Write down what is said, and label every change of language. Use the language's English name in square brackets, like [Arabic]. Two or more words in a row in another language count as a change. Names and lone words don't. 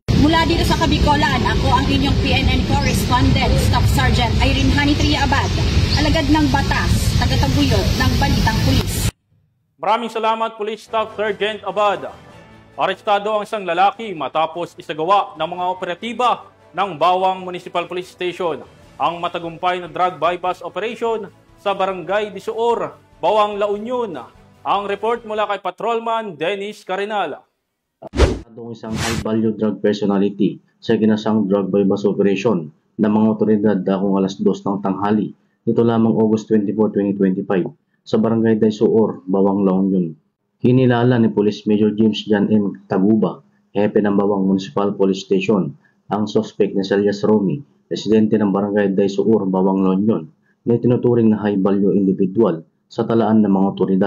[Filipino] Mula dito sa Kabikolan, ako ang inyong PNN correspondent, Staff Sergeant Irene Hani Abad, alagad ng batas, tagataguyod ng Balitang Pulis. Maraming salamat, Police Staff Sergeant Abad. Arestado ang isang lalaki matapos isagawa ng mga operatiba ng Bawang Municipal Police Station ang matagumpay na [English] drug buy-bust operation [Filipino] sa Barangay Disoor, Bawang La Union. Ang report mula kay Patrolman Dennis Carinal. Ang isang [English] high-value drug personality [Filipino] sa ginasang [English] drug buy-bust operation [Filipino] ng mga otoridad dakong alas 2 ng tanghali nito lamang August 24, 2025 sa Barangay Daysuor, Bawang La Union. Kinilala ni Police Major James John M. Taguba, hepe ng Bawang Municipal Police Station, ang suspect na si Elias Romy, residente ng Barangay Daysuor, Bawang La Union, na tinuturing na [English] high-value individual [Filipino] sa talaan ng mga otoridad.